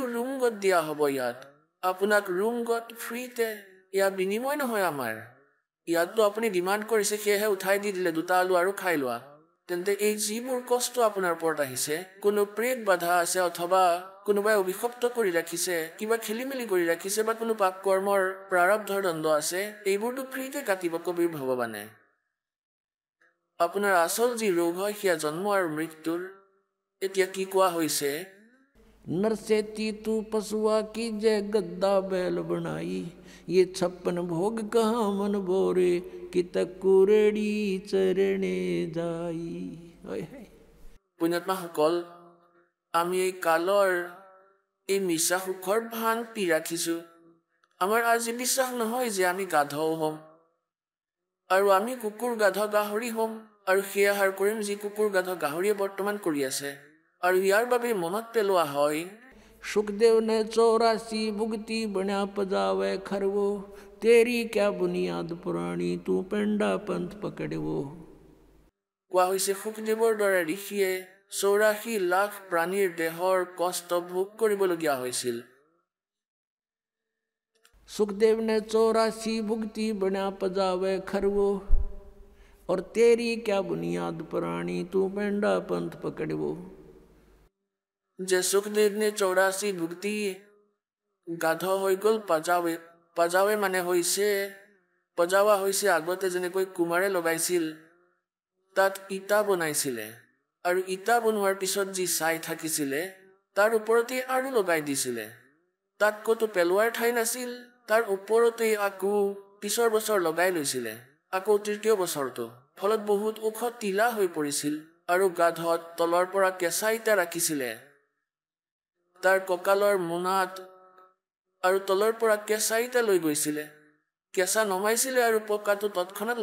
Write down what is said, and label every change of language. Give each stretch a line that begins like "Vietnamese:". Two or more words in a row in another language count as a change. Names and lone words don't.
Assamese: ৰুংগত দিয়া হ'ব ইয়াত আপোনাক ৰুংগত ফ্ৰীতে ইয়াৰ বিনিময় নহয় আমাৰ ইয়াততো আপুনি ডিমাণ্ড কৰিছে সেয়েহে উঠাই দি দিলে 2টা আলু আৰু খাই লোৱা তেন্তে এই যিবোৰ কষ্ট আপোনাৰ ওপৰত আহিছে কোনো প্ৰেত বাধা আছে অথবা কোনোবাই অভিশপ্ত কৰি ৰাখিছে কিবা খেলিমেলি কৰি ৰাখিছে বা কোনো পাপ কৰ্মৰ প্ৰাৰব্ধৰ দণ্ড আছে এইবোৰতো ফ্ৰীতে কাটিব কবিৰ ভগৱানে আপোনাৰ আচল যি ৰোগ হয় সেয়া জন্ম আৰু মৃত্যুৰ এতিয়া কি কোৱা হৈছে
Hindi: नरसेती तू पशुआ की जय गद्दा बैल बनाई ये 56 भोग कहाँ मन बोरे कि तकुरड़ी चरणे जाई
Assamese: পুণ্যাত্মাসকল আমি এই কালৰ এই মিছা সুখৰ ভান পি ৰাখিছোঁ আমাৰ আজি বিশ্বাস নহয় যে আমি গাধও হ'ম আৰু আমি কুকুৰ গাধ গাহৰি হ'ম আৰু সেয়া হাৰ কৰিম যি কুকুৰ গাধ গাহৰিয়ে বৰ্তমান কৰি আছে আৰু ইয়াৰ বাবে মনত পেলোৱা হয়
Hindi: सुखदेव ने 84 भुगती बना पजावे खरवो तेरी क्या बुनियाद पुरानी तू पेंडा पंथ पकड़वो
Assamese: কোৱা হৈছে সুখদেৱৰ দৰে ঋষিয়ে 84 লাখ প্ৰাণীৰ দেহৰ কষ্ট ভোগ কৰিবলগীয়া হৈছিল
Hindi: सुखदेव ने 84 भुगती बना पजावे खरवो और तेरी क्या बुनियाद पुरानी तू पेंडा पंथ पकड़वो
Assamese: যে সুখদেৱে 84 ভুক্তি গাধ হৈ গ'ল পাজাৱে মানে হৈছে পজাৱা হৈছে আগতে যেনেকৈ কুমাৰে লগাইছিল তাত ইটা বনাইছিলে আৰু ইটা বনোৱাৰ পিছত যি ছাই থাকিছিলে তাৰ ওপৰতে আৰু লগাই দিছিলে তাত কতো পেলোৱাৰ ঠাই নাছিল তাৰ ওপৰতে আকৌ পিছৰ বছৰ লগাই লৈছিলে আকৌ তৃতীয় বছৰটো ফলত বহুত ওখ তিলা হৈ পৰিছিল আৰু গাধত তলৰ পৰা কেঁচা ইটা ৰাখিছিলে তাৰ ককালৰ মুনাত আৰু তলৰ পৰা কেঁচা ইটা লৈ গৈছিলে কেঁচা নমাইছিলে আৰু পকাটো তৎক্ষণাত